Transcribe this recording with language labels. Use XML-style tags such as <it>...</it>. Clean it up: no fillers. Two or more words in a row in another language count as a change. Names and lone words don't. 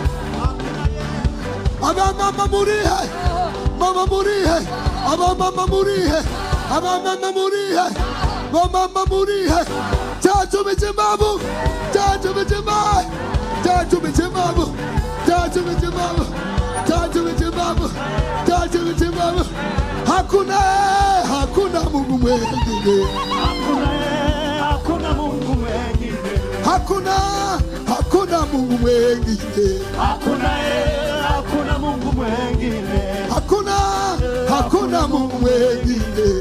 <rw>Abamama murihe, mama murihe, abamama murihe, abamama murihe, mama murihe. Icyacu mikimbabu, icyacu mikimbabu, icyacu mikimbabu, icyacu mikimbabu, icyacu mikimbabu, icyacu mikimbabu.</rw> <sw>Hakuna Mungu mwingine, hakuna Mungu mwingine, hakuna Mungu mwingine, hakuna Mungu mwingine, hakuna Mungu mwingine,</sw>